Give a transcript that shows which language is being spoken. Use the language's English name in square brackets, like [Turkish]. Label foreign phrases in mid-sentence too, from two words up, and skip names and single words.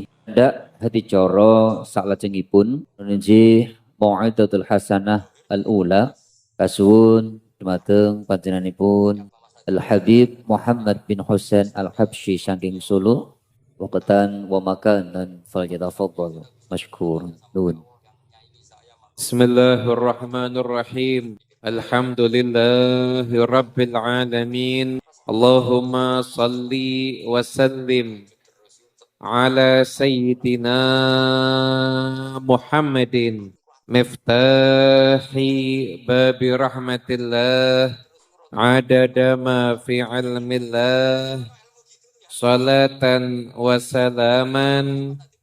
[Javanese] Ndak hati coro saklajengipun menuju [Arabic] موعظة الحسنة الأولى [Javanese] kasuwun dumateng panjenenganipun Al Habib Muhammad bin Husain Al Habsyi saking Solo [Arabic] وقتا ومكانا فليتفضل مشكورا. بسم الله الرحمن الرحيم. الحمد لله رب العالمين. اللهم صل وسلم على سيدنا محمد مفتاح باب رحمة الله عدد ما في علم الله صلاة وسلاما